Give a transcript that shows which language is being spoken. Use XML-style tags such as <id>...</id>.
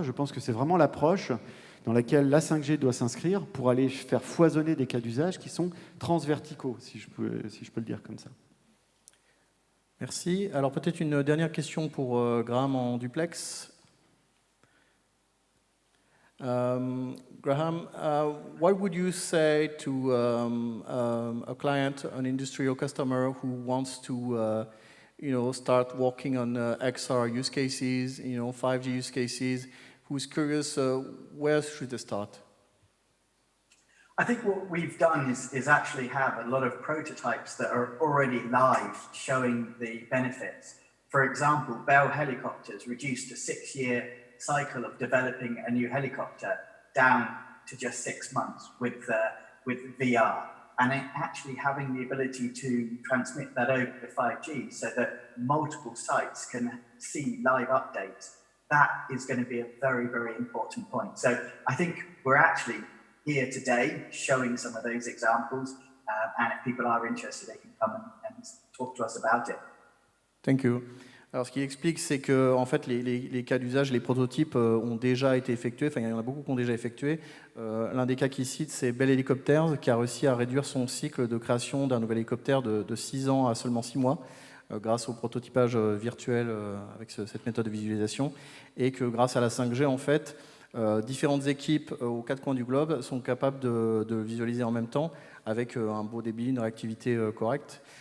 <fr>Je pense que c'est vraiment l'approche dans laquelle la 5G doit s'inscrire pour aller faire foisonner des cas d'usage qui sont transverticaux, si je peux le dire comme ça. Merci. Alors peut-être une dernière question pour Graham en duplex.</fr> <en>Graham, what would you say to a client, an industrial customer who wants to, start working on XR use cases, 5G use cases, who's curious, where should they start? I think what we've done is actually have a lot of prototypes that are already live showing the benefits. For example, Bell Helicopters reduced a 6-year cycle of developing a new helicopter down to just 6 months with VR, and actually having the ability to transmit that over to 5G so that multiple sites can see live updates. That is going to be a very, very important point. So I think we're actually here today showing some of those examples, and if people are interested, they can come and talk to us about it. Thank you.</en> <fr>Alors, ce qui explique, c'est que en fait, les cas d'usage, les prototypes ont déjà été effectués. Enfin, il y en a beaucoup qui ont déjà effectué. L'un des cas qu'il cite, c'est Bell Helicopters, qui a réussi à réduire son cycle de création d'un nouvel hélicoptère de 6 ans à seulement 6 mois, grâce au prototypage virtuel avec cette méthode de visualisation, et que grâce à la 5G, en fait, différentes équipes aux quatre coins du globe sont capables de visualiser en même temps avec un beau débit, une réactivité correcte.</fr>